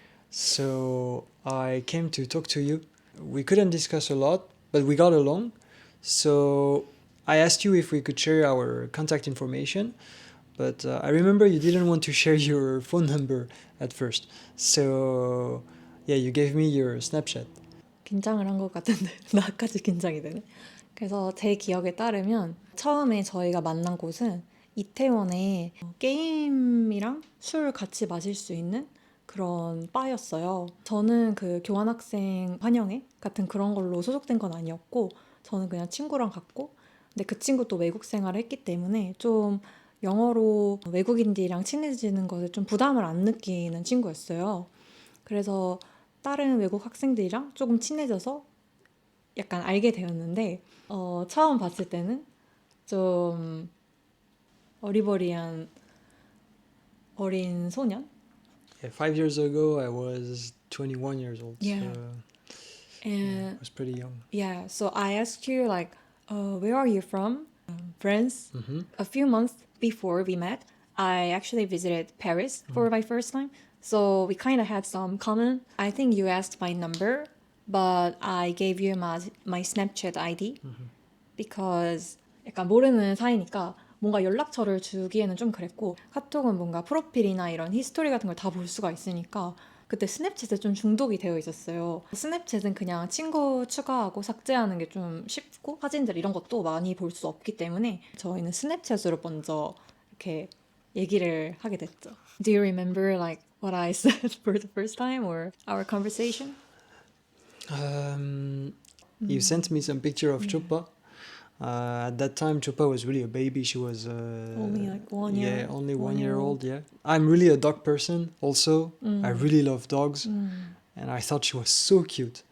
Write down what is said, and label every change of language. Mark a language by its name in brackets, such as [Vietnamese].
[English] So I came to talk to you. We couldn't discuss a lot, but we got along. So I asked you if we could share our contact information. But I remember you didn't want to share your phone number at first. So yeah, you gave me your Snapchat. [Korean] 긴장을 한 것 같은데 나까지 긴장이 되네. 그래서 제 기억에 따르면 처음에 저희가 만난 곳은 이태원에 게임이랑 술 같이 마실 수 있는 그런 바였어요. 저는 그 교환학생 환영회 같은 그런 걸로 소속된 건 아니었고 저는 그냥 친구랑 갔고 근데 그 친구도 외국 생활을 했기 때문에 좀 영어로 외국인들이랑 친해지는 것에 좀 부담을 안 느끼는 친구였어요. 그래서 다른 외국 학생들이랑 조금 친해져서 약간 알게 되었는데 처음 봤을 때는 좀 어리버리한 어린 소년? [English] Yeah, 5 years ago, I was 21 years old. Yeah. So And I was pretty young. yeah, so I asked you like, where are you from? France. A few months before we met, I actually visited Paris for my first time. So we kind of had some common. I think you asked my number, but I gave you my Snapchat ID because [Korean] 약간 모르는 사이니까 뭔가 연락처를 주기에는 좀 그랬고 카톡은 뭔가 프로필이나 이런 히스토리 같은 걸 다 볼 수가 있으니까 그때 스냅챗에 좀 중독이 되어 있었어요. 스냅챗은 그냥 친구 추가하고 삭제하는 게 좀 쉽고 사진들 이런 것도 많이 볼 수 없기 때문에 저희는 스냅챗으로 먼저 이렇게 얘기를 하게 됐죠. [English] Do you remember like what I said for the first time or our conversation? You sent me some picture of Chupa. At that time, Chupa was really a baby. She was Only like 1 year. Yeah, only 1 1 year year old. Yeah, I'm really a dog person. Also, I really love dogs, and I thought she was so cute.